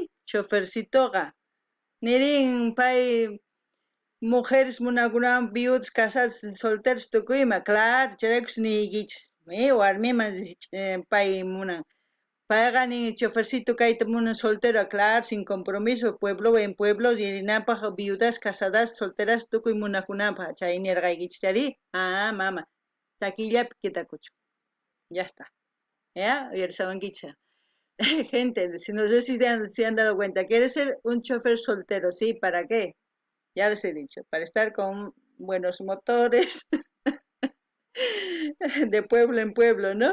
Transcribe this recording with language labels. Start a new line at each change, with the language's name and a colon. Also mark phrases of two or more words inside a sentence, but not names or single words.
Quechua: chofercitoga. Nirin pay mujeres munakunawan
Spanish: viudas casadas solteros
Quechua: tukuyma, claro, chayrakus niyikichis. Warmiman pay munan. Payqa nin chofercito kayta munan
Spanish: soltero, claro, sin compromiso, pueblo en pueblo
Quechua: llenapaq
Spanish: viudas casadas solteras
Quechua: tukuy munakunapaq. Chay nirqaykichis chari. Mama. Taquillapi quedakuchun.
Spanish: Ya está. ¿Ya? Uyarisawankichis. Gente, si no sé si se han dado cuenta, ¿quieres ser un chofer soltero? Sí, ¿para qué? Ya les he dicho, para estar con buenos motores, de pueblo en pueblo, ¿no?